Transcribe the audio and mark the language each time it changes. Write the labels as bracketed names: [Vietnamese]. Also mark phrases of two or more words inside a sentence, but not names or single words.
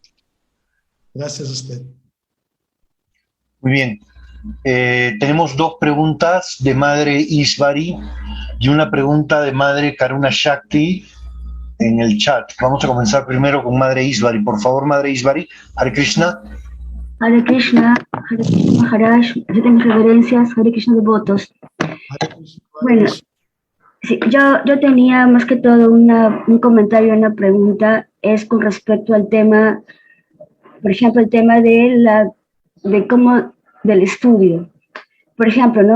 [Spanish] Gracias a usted. Muy bien. Tenemos dos preguntas de Madre Ishvari y una pregunta de Madre Karuna Shakti en el chat. Vamos a comenzar primero con Madre Ishvari. Por favor, Madre Ishvari. Hare Krishna. Hare Krishna Maharaj, mis reverencias, Hare Krishna devotos. Bueno, sí, yo tenía más que todo un comentario, una pregunta, es con respecto al tema, por ejemplo, el tema del estudio. Por ejemplo, ¿no?